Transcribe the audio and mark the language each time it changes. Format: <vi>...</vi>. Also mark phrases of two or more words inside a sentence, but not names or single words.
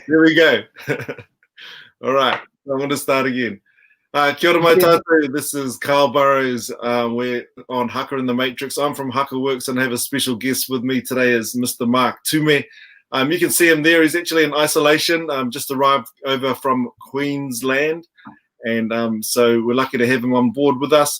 <en>There we go. All right, I'm going to start again.</en> <mi>Kia ora mai tātou.</mi> <en>This is Carl Burrows. We're on Haka in the Matrix. I'm from Haka Works and I have a special guest with me today is Mr. Mark Tume. You can see him there. He's actually in isolation, just arrived over from Queensland. And so we're lucky to have him on board with us.</en>